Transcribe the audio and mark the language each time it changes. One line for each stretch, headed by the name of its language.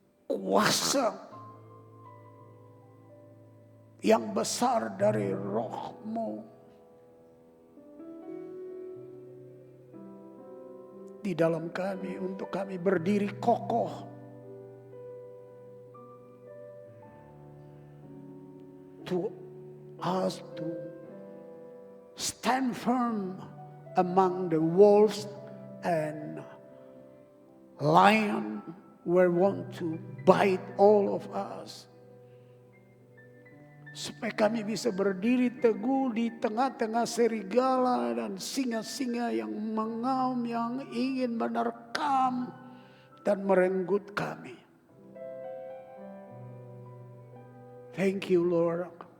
Indonesian: Kuasa yang besar dari Roh-Mu. Di dalam kami untuk kami berdiri kokoh.
English: To us to stand firm among the wolves and lion who want to bite all of us.
Indonesian: Supaya kami bisa berdiri teguh di tengah-tengah serigala dan singa-singa yang mengaum, yang ingin menerkam dan merenggut kami.
English: Thank you, Lord.